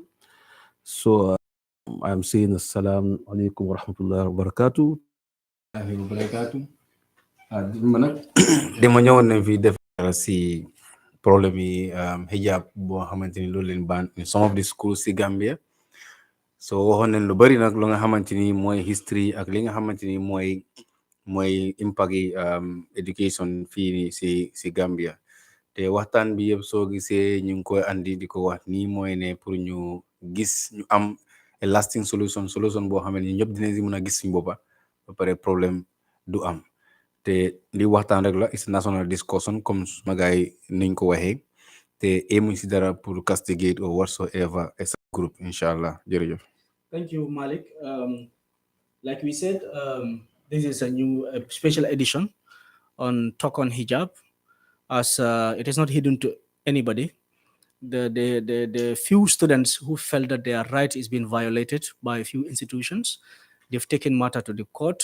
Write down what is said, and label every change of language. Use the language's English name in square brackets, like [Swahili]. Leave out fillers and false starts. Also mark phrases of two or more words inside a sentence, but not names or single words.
[English] So I'm saying [Arabic] assalamu alaikum wa rahmatullahi wa barakatuh. [Wolof] dama ñëwoon nañ fi def si problème yi hijab boo xamante ni loolu leen ban [English] in some of the schools [Wolof] si Gambia so waxoon nañ lu bari nag lu nga xamante ni mooy history ak li nga xamante ni mooy impact yi education fii ni si Gambia te waxtaan bi yëpp soo gisee ñu ngi koy andi di ko wax nii mooy ne pour ñu gis ñu am [English] a lasting solution [Wolof] boo xam ne ñëpp dinañ si mën a gis suñu boppa ba pare problème du am te li waxtaan rek la [English] is national discussion [Wolof] comme suma gaay niñ ko waxee te emuñ si dara pour [English] castigate or whatsoever as a group [Wolof] inshallah jërëjëf. [English] Thank you, Malik. Like we said, this is a new special edition on Talk on Hijab, as it is not hidden to anybody. The few students who felt that their right is being violated by a few institutions, they've taken matter to the court.